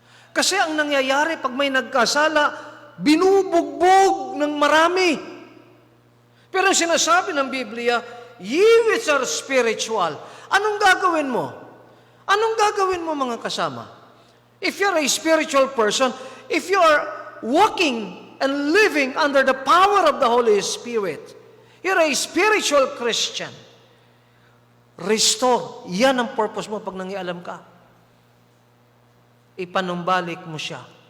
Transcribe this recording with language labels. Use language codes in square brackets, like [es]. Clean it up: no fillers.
[tl] Kasi ang nangyayari pag may nagkasala, binubugbog ng marami. Pero sinasabi ng Biblia, [en] ye which are spiritual. [tl] Anong gagawin mo? Anong gagawin mo mga kasama? [en] If you're a spiritual person, if you are walking and living under the power of the Holy Spirit, you're a spiritual Christian. Restore. [tl] Yan ang purpose mo pag nangialam ka. Ipanumbalik mo siya.